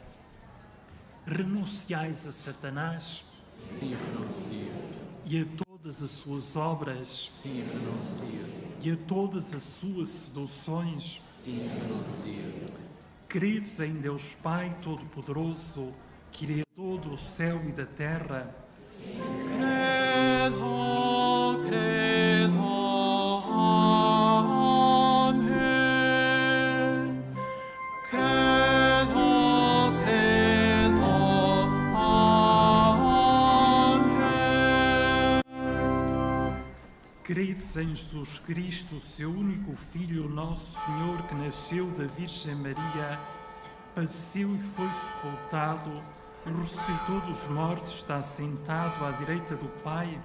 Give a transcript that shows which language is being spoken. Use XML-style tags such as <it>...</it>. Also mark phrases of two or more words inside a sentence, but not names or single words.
<pt>Renunciais a Satanás? Sim, renuncio. E a todas as suas obras? Sim, renuncio. E a todas as suas seduções? Sim, renuncio. Credes em Deus Pai Todo-Poderoso, Criador do céu e da terra? Credo, credo, amém. Credo, credo, amém. Credes em Jesus Cristo, seu único Filho, nosso Senhor, que nasceu da Virgem Maria, padeceu e foi sepultado, ressuscitou dos mortos, está sentado à direita do Pai?</pt>